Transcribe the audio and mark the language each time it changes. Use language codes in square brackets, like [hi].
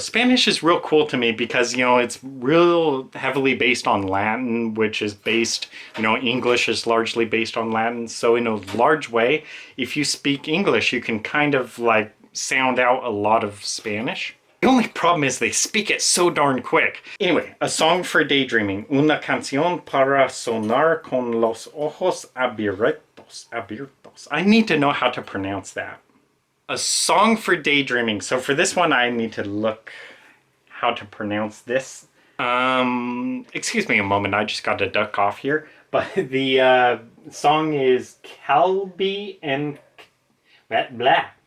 [en] Spanish is real cool to me because, you know, it's real heavily based on Latin, which is based, you know, English is largely based on Latin. So in a large way, if you speak English, you can kind of like sound out a lot of Spanish. The only problem is they speak it so darn quick. Anyway, a song for daydreaming. [es] Una canción para sonar con los ojos abiertos. Abiertos. [en] I need to know how to pronounce that. A song for daydreaming. So for this one, I need to look how to pronounce this. Excuse me a moment. I just got to duck off here. But the song is Kalby and blah.